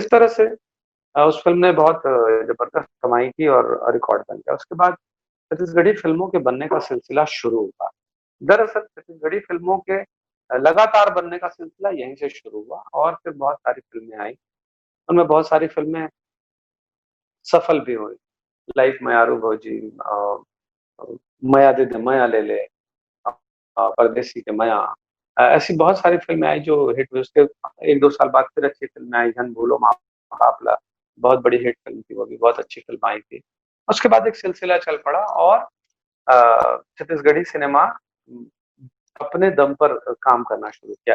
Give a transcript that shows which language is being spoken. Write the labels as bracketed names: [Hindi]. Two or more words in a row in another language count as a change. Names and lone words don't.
[Hindi] इस तरह से उस फिल्म ने बहुत जबरदस्त कमाई की और रिकॉर्ड बन गया। उसके बाद छत्तीसगढ़ी फिल्मों के बनने का सिलसिला शुरू हुआ। दरअसल छत्तीसगढ़ी फिल्मों के लगातार बनने का सिलसिला यहीं से शुरू हुआ और फिर बहुत सारी फिल्में आई। उनमें बहुत सारी फिल्में सफल भी हुई, लाइक मयारू भौजी, मया दे दे मया ले ले, परदेसी के मया। ऐसी बहुत सारी फिल्में आई जो हिट हुई। उसके 1-2 साल बाद फिर अच्छी फिल्में आई, जन भूलो माँ बापला, बहुत बड़ी हिट फिल्म थी, वो भी बहुत अच्छी फिल्म आई थी। उसके बाद एक सिलसिला चल पड़ा और छत्तीसगढ़ी सिनेमा अपने दम पर काम करना शुरू किया।